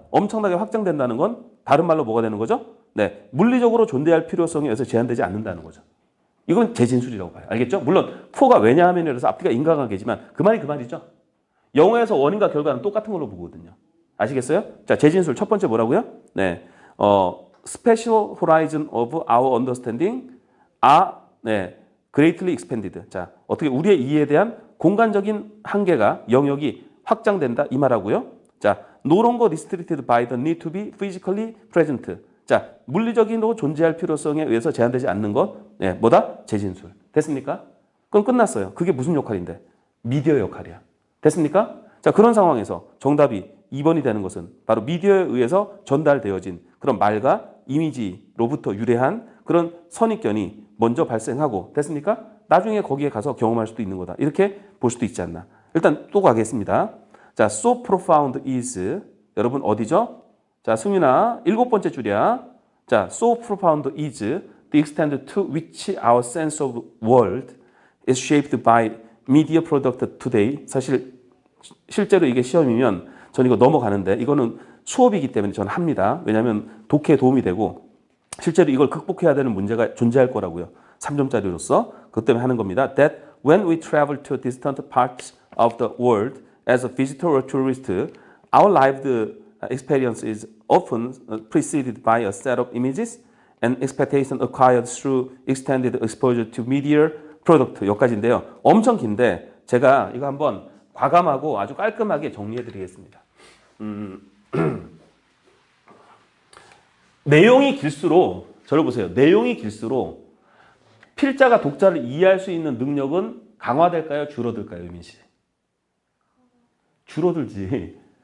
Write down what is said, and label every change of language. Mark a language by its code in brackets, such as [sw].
[ko] 엄청나게 확장된다는 건 다른 말로 뭐가 되는 거죠? 네, 물리적으로 존재할 필요성에 의해서 제한되지 않는다는 거죠. 이건 재진술이라고 봐요. 알겠죠? 물론 for가 왜냐하면이라서 앞뒤가 인과관계지만 그 말이 그 말이죠. 영어에서 원인과 결과는 똑같은 걸로 보거든요. 아시겠어요? 자, 재진술 첫 번째 뭐라고요? 네, [en] special horizon of our understanding are greatly expanded. [ko] 자, 어떻게 우리의 이해에 대한 공간적인 한계가 영역이 확장된다 이 말하고요. 자, [en] no longer restricted by the need to be physically present. [ko] 자, 물리적인으로 존재할 필요성에 의해서 제한되지 않는 것, 뭐다? 재진술. 됐습니까? 그럼 끝났어요. 그게 무슨 역할인데? 미디어 역할이야. 됐습니까? 자, 그런 상황에서 정답이 2번이 되는 것은 바로 미디어에 의해서 전달되어진 그런 말과 이미지로부터 유래한 그런 선입견이 먼저 발생하고, 됐습니까? 나중에 거기에 가서 경험할 수도 있는 거다. 이렇게 볼 수도 있지 않나. 일단 또 가겠습니다. 자, [en] so profound is, [ko] 여러분 어디죠? 자, 승윤아, 7번째 줄이야. 자, [en] so profound is the extent to which our sense of world is shaped by media product today. [ko] 사실 실제로 이게 시험이면 전 이거 넘어가는데 이거는 수업이기 때문에 저는 합니다. 왜냐하면 독해에 도움이 되고 실제로 이걸 극복해야 되는 문제가 존재할 거라고요. 3점짜리로서 그것 때문에 하는 겁니다. [en] That when we travel to distant parts of the world as a visitor or tourist, our lived experience is often preceded by a set of images and expectation acquired through extended exposure to media product. [ko] 여기까지인데요. 엄청 긴데 제가 이거 한번 과감하고 아주 깔끔하게 정리해 드리겠습니다. 내용이 길수록 저를 보세요. 내용이 길수록 필자가 독자를 이해할 수 있는 능력은 강화될까요? 줄어들까요? 유민 씨? 줄어들지.